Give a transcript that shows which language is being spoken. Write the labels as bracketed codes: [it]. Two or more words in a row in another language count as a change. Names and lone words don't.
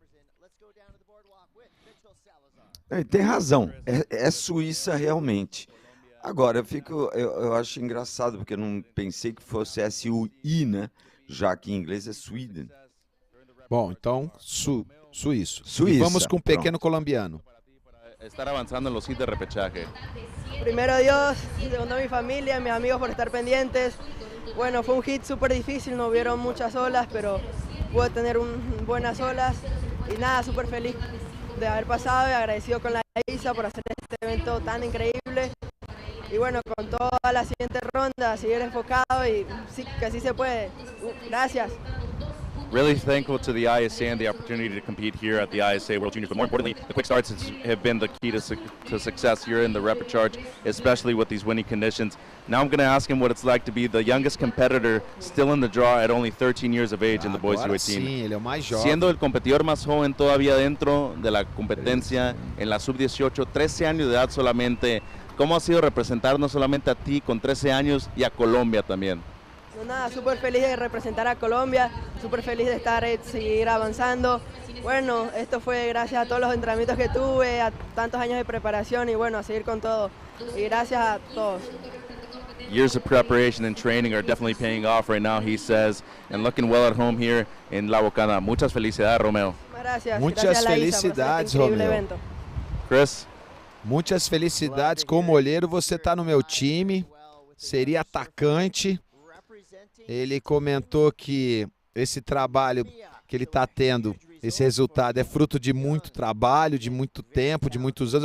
[pt] Tem razão, é Suíça realmente. Agora, eu acho engraçado, porque eu não pensei que fosse S-U-I, né? Já que em inglês é Sweden. Bom, então, suíço. Suíça. E vamos com o pequeno colombiano. [es] Estar avanzando en los hits de repechaje. Primero Dios, segundo mi familia, mis amigos por estar pendientes. Bueno, fue un hit súper difícil, no hubieron muchas olas, pero pude tener buenas olas. Y nada, súper feliz de haber pasado y agradecido con la ISA por hacer este evento tan increíble. Y bueno, con toda la siguiente ronda, seguir enfocado y sí, que así se puede. Gracias. [en] Really thankful to the ISA and the opportunity to compete here at the ISA World Juniors, but more importantly, the quick starts have been the key to success here in the rapid charge, especially with these winning conditions. Now I'm going to ask him what it's like to be the youngest competitor still in the draw at only 13 years of age in the boys U18. [pt] Sim, ele é o mais jovem. [es] Siendo el competidor más joven todavía dentro de la competencia en la sub-18, 13 años de edad solamente. ¿Cómo ha sido representar no solamente a ti con 13 años y a Colombia también? Nada, súper feliz de representar a Colombia, súper feliz de estar, seguir avanzando. Bueno, esto fue gracias a todos los entrenamientos que tuve, a tantos años de preparación y bueno, a seguir con todo. Y gracias a todos. [en] Years of preparation and training are definitely paying off right now, he says, and looking well at home here in La Bocana. [es] Muchas felicidades, Romeo. Gracias. Muchas gracias felicidades, Romeo. Evento. Chris? [pt] Muitas felicidades. Como olheiro, você está no meu time. Seria atacante. Ele comentou que esse trabalho que ele está tendo, esse resultado é fruto de muito trabalho, de muito tempo, de muitos anos.